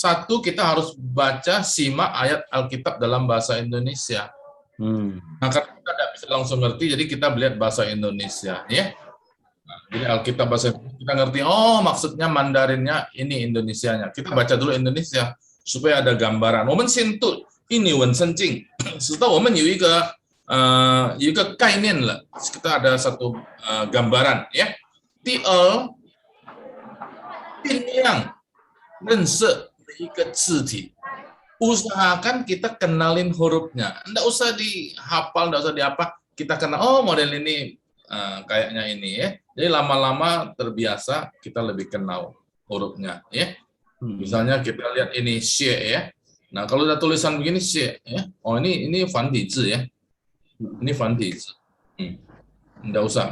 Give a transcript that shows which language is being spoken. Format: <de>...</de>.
<id>1, kita harus baca, simak ayat Alkitab dalam bahasa Indonesia. Nah, karena kita tidak bisa langsung ngerti, jadi kita melihat bahasa Indonesia ya. Nah, jadi Alkitab bahasa Indonesia, kita ngerti, oh maksudnya Mandarinnya ini Indonesianya. Kita baca dulu Indonesia supaya ada gambaran.</id> <zh>我们先读印尼文圣经，直到我们有一个概念了，</zh> <id>kita ada satu gambaran ya.</id> <zh>第二， 尽量认识一个字体，</zh> <id>usahakan kita kenalin hurufnya. Nggak usah dihafal, nggak usah diapa. Kita kenal, oh model ini kayaknya ini ya. Jadi lama-lama terbiasa, kita lebih kenal hurufnya ya. Misalnya kita lihat ini xie ya. Nah, kalau udah tulisan begini xie ya. Oh, ini fantizi ya. Ini fantizi. Nggak usah.</id>